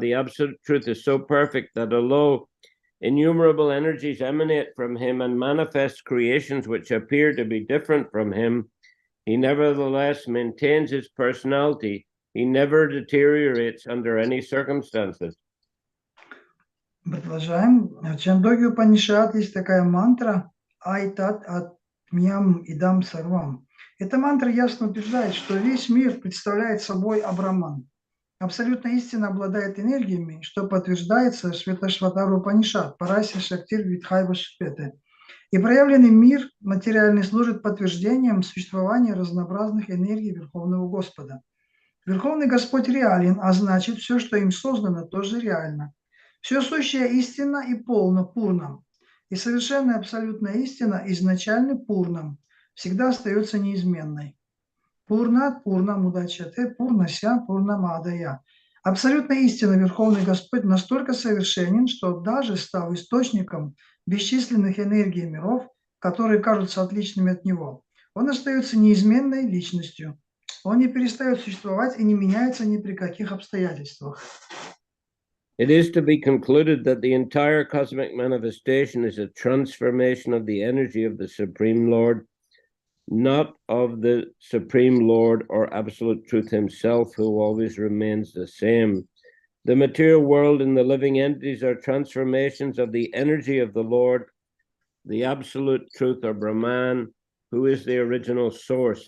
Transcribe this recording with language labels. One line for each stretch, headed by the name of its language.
English: The absolute truth is so perfect that although innumerable energies emanate from him and manifest creations which appear to be different from him, he nevertheless maintains his personality. He never deteriorates under any circumstances.
Russian: Продолжаем. В Чандогья Упанишад есть такая мантра «Айтат Атмьям Идам Сарвам». Эта мантра ясно утверждает, что весь мир представляет собой Абраман. Абсолютная истина обладает энергиями, что подтверждается Шветашватара Упанишад, Парасия Шактир Витхайва Шпете. И проявленный мир материальный служит подтверждением существования разнообразных энергий Верховного Господа. Верховный Господь реален, а значит, все, что им создано, тоже реально. Все сущее истина и полно пурнам. И совершенная абсолютная истина изначально пурнам, всегда остается неизменной. Пурнат, пурнам удачате, пурнася, пурнамадая. Абсолютная истина Верховный Господь настолько совершенен, что даже став источником бесчисленных энергий миров, которые кажутся отличными от Него, Он остается неизменной личностью. Он не перестает существовать и не меняется ни при каких обстоятельствах.
English: It is to be concluded that the entire cosmic manifestation is a transformation of the energy of the Supreme Lord, not of the Supreme Lord or Absolute Truth himself, who always remains the same. The material world and the living entities are transformations of the energy of the Lord, the Absolute Truth or Brahman, who is the original source.